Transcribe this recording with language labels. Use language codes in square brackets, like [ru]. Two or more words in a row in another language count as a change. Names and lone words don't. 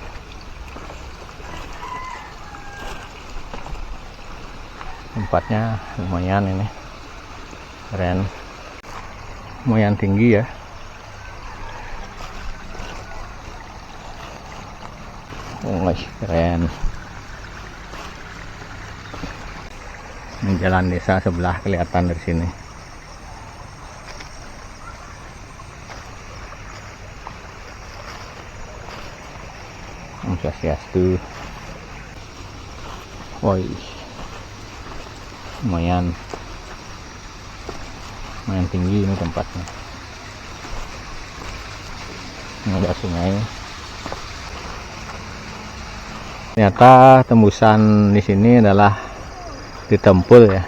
[id] Tempatnya lumayan ini, keren, lumayan tinggi ya. Oh, keren. Ini jalan desa sebelah kelihatan dari sini. [ban] Om Swastiastu. [id] Woi, lumayan tinggi ini tempatnya. Ini ada sungai. Ternyata tembusan di sini adalah di Tempul ya.